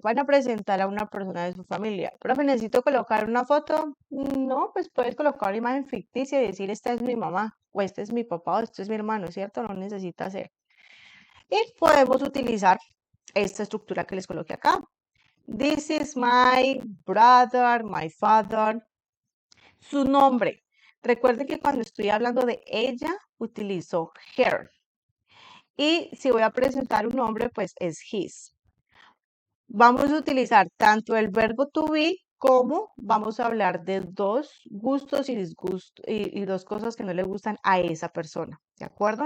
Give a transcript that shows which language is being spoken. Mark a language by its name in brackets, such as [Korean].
[Spanish] Van a presentar a una persona de su familia. Profe, ¿necesito colocar una foto? No, pues puedes colocar una imagen ficticia y decir, esta es mi mamá, o este es mi papá, o este es mi hermano, ¿cierto? No necesita hacer. Y podemos utilizar esta estructura que les coloqué acá. [English] This is my brother, my father. [Spanish] Su nombre. Recuerden que cuando estoy hablando de ella, utilizo her. Y si voy a presentar un nombre, pues es his. Vamos a utilizar tanto el verbo to be como vamos a hablar de dos gustos y disgustos y dos cosas que no le gustan a esa persona. ¿De acuerdo?